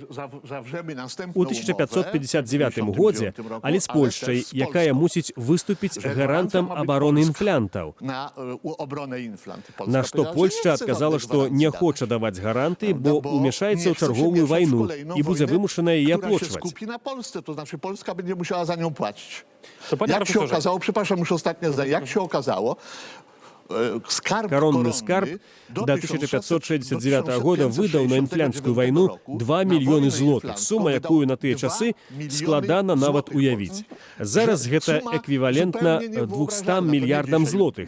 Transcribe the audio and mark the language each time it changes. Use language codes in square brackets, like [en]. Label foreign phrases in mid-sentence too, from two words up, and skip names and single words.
[be] У 1559 годзе, але з Польшчай, якая мусіць выступіць гарантам абароны інфлянтаў. На што Польшча адказала, што не хоча даваць гаранты, бо ўмяшаецца ў чарговую вайну і будзе вымушана яе аплочваць. [pl] Jak się okazało, przepraszam, już ostatnie zdanie, jak się okazało, [be] Коронны скарб до 1569 года выдаў на інфлянскую вайну 2 мільёны злотых, сума, якую на тыя часы складана нават уявіць. Зараз гэта эквівалентна 200 мільярдам злотых.